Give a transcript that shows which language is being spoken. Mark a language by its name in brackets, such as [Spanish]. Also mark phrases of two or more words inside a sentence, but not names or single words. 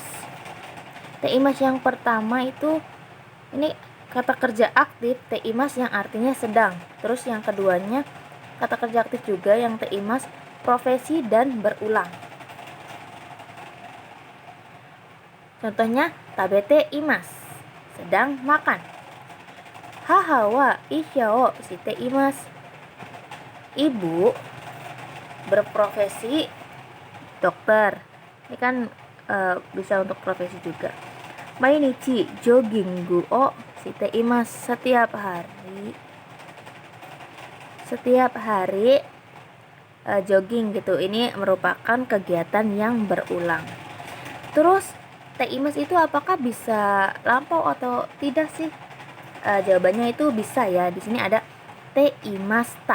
[Indonesian] Teimas yang pertama itu ini kata kerja aktif teimas yang artinya sedang. Terus yang keduanya kata kerja aktif juga yang teimas profesi dan berulang. Contohnya [Japanese] tabete imas, [Indonesian] sedang makan. [Japanese] Haha wa ishao shite imasu. [Indonesian] Ibu berprofesi dokter. Ini kan bisa untuk profesi juga. [Japanese] Mainichi jogging o shite imasu. [Indonesian] Setiap hari jogging gitu. Ini merupakan kegiatan yang berulang. Terus teimas itu apakah bisa lampau atau tidak sih? Jawabannya itu bisa ya. Di sini ada teimasta.